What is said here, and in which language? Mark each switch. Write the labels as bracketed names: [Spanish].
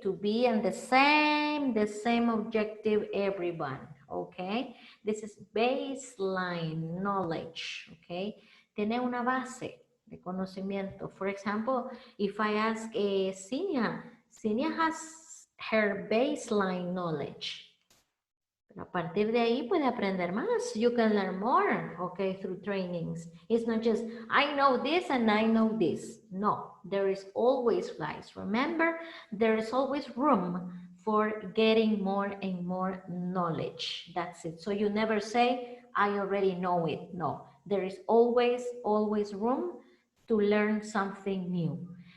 [English] To be in the same objective, everyone, okay? This is baseline knowledge, okay? [Spanish] Tener una base de conocimiento. [English] For example, if I ask Sinia has her baseline knowledge. [Spanish] A partir de ahí puede aprender más. [English] You can learn more, okay, through trainings. It's not just, I know this and I know this. No, there is always, guys, remember, there is always room for getting more and more knowledge. That's it. So you never say, I already know it. No, there is always room to learn something new.